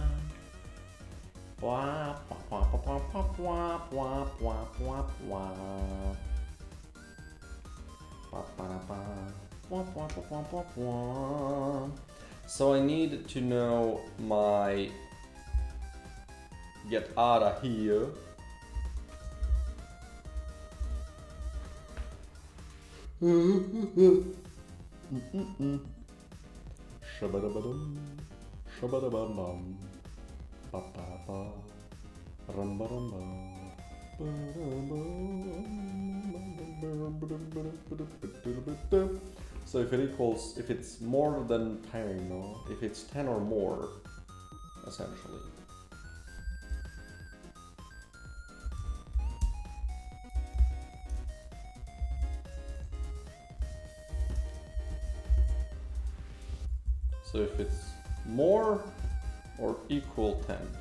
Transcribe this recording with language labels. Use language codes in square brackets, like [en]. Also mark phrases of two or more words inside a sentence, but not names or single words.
[en] Wah, wah, wah, wah, wah, wah, wah, wah, wah. Wah, wah, wah, wah, wah, wah, wah. So I need to know my get out of here. Shabadabadum, shabadabadum, ba-ba-ba, rum-ba-dum-ba, ba-dum-ba. So if it equals, if it's more than 10, no? If it's 10 or more, essentially. So if it's more or equal 10.